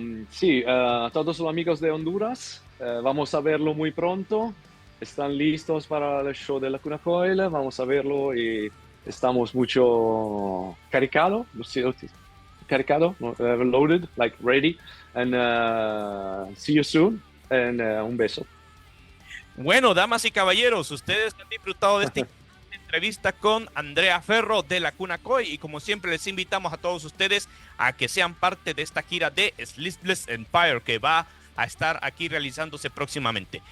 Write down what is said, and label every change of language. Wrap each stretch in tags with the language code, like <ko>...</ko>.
<es>Sí, a todos los amigos de Honduras, vamos a verlo muy pronto. Están listos para el show de Lacuna Coil, vamos a verlo y estamos mucho caricados. cargado,</es> <en>loaded, like ready. And see you soon. And</en> <es>un beso. Bueno, damas y caballeros, ustedes han disfrutado de esta entrevista con Andrea Ferro de Lacuna Coil y como siempre les invitamos a todos ustedes a que sean parte de esta gira de Sleepless Empire que va a estar aquí realizándose próximamente.</es>